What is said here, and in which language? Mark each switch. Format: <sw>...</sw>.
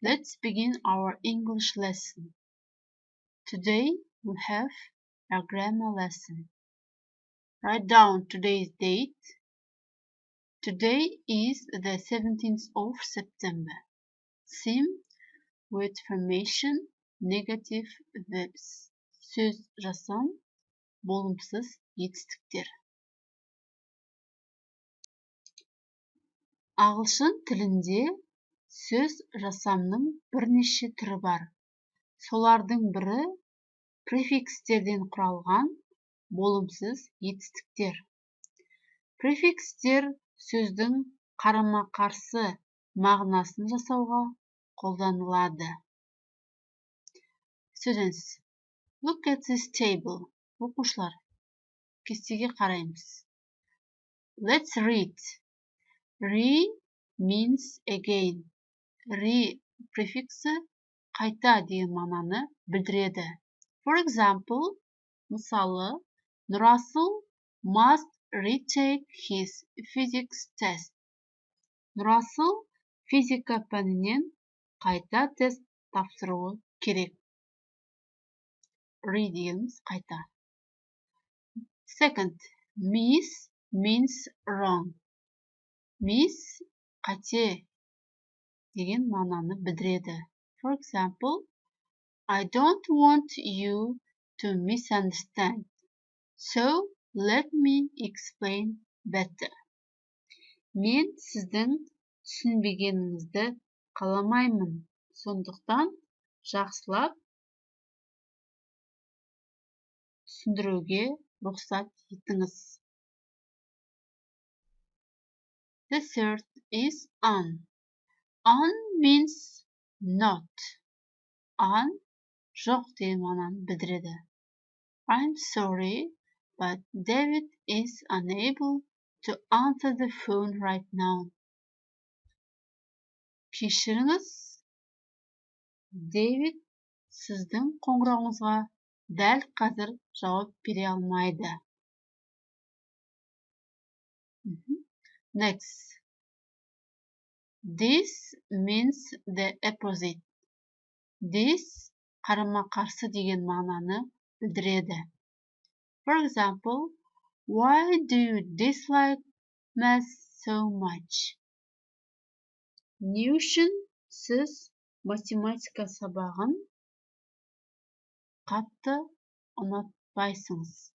<en>Let's begin our English lesson. Today we have a grammar lesson. Write down today's date. Today is the 17th of September. Theme with formation, negative verbs.</en> <kk>Söz жасам, болымсыз етістіктер. Ағылшын тілінде сөз жасамның бірнеше түрі бар. Солардың бірі префикстерден құралған болымсыз етістіктер. Префикстер сөздің қарама-қарсы мағынасын жасауға қолданылады.</kk> <en>Students, look at this table.</en> <kk>Оқушылар, кестеге қараймыз.</kk> <en>Let's read. Re means again.</en> <kk>Re префиксі қайта деген мағынаны білдіреді.</kk> <en>For example, мысалы, Нұрасыл must retake his physics test.</en> <kk>Нұрасыл физика пәнінен қайта тест тапсыруы керек. Re дегеніміз қайта.</kk> <en>Second, miss means wrong.</en> <kk>Miss қате деген мағынаны білдіреді.</kk> <en>For example, I don't want you to misunderstand. So, let me explain better.</en> <kk>Мен сіздің түсінбегеніңізді қаламаймын. Сондықтан жақсылап түсіндіруге рұқсат етіңіз.</kk> <en>The third is on. On means not.</en> <kk>On жоқ деген мағынаны білдіреді.</kk> <en>I'm sorry, but David is unable to answer the phone right now.</en> <kk>Кешіріңіз, Дэвид сіздің қоңырауыңызға дәл қазір жауап бере алмайды.</kk> <en>Next. This means the opposite.</en> <kk>This қарама-қарсы деген мағынаны білдіреді.</kk> <en>For example, why do you dislike math so much?</en> <kk>Не үшін сіз математика сабағын қатты ұнатпайсыңыз?</kk>